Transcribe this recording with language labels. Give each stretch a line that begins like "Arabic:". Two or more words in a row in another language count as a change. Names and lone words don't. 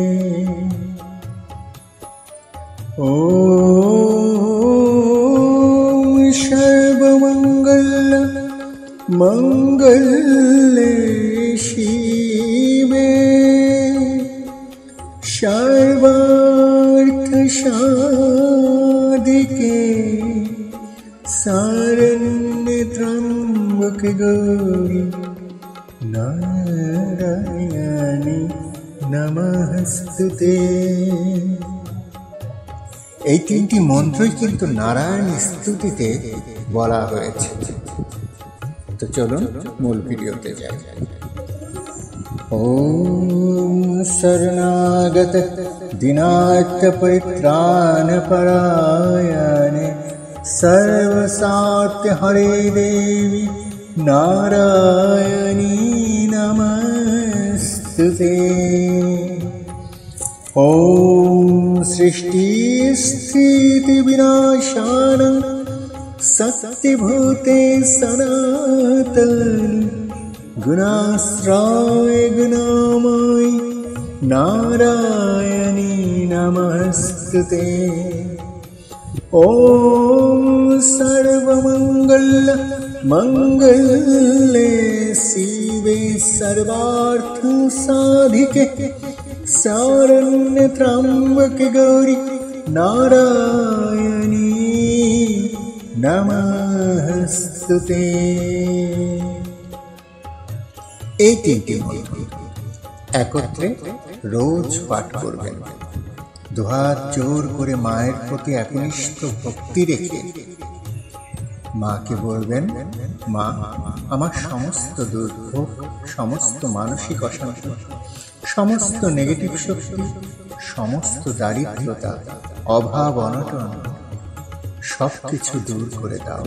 Sanskrit: ওম সর্বমঙ্গল মঙ্গলে শিবে সর্বার্থ সাধিকে শরণ্যে ত্র্যম্বকে গৌরী নারায়ণী নমস্তুতে।
Bangla: এই তিনটি মন্ত্রই কিন্তু নারায়ণ স্তুতিতে বলা হয়েছে। তো চলুন মূল ভিডিওতে যাই।
Sanskrit: ওম শরণাগত দীনার্ত পরিত্রাণ পরায়ণে সর্বসাত্য হরে দেবী নারায়ণী নমস্তুতে। ওম সৃষ্টি স্থিতি বিনাশানং শক্তিভূতে সনাতনী গুণাশ্রয়ে গুণময়ী নারায়ণী নমস্তুতে। ওম সর্বমঙ্গল মঙ্গলে শিবে সর্বার্থ সাধিকে শরণ্যে ত্র্যম্বকে গৌরী নারায়ণী নমস্তুতে।
Bangla: এই তিনটি মন্ত্র একত্রে রোজ পাঠ করবেন। দুহাত জোর করে মায়ের প্রতি একনিষ্ঠ ভক্তি রেখে মাকে বলবেন, মা, আমার সমস্ত দুর্ভোগ, সমস্ত মানসিক অশান্তি, সমস্ত নেগেটিভ শক্তি, সমস্ত দারিদ্রতা, অভাব, অনটন সব কিছু দূর করে দাও।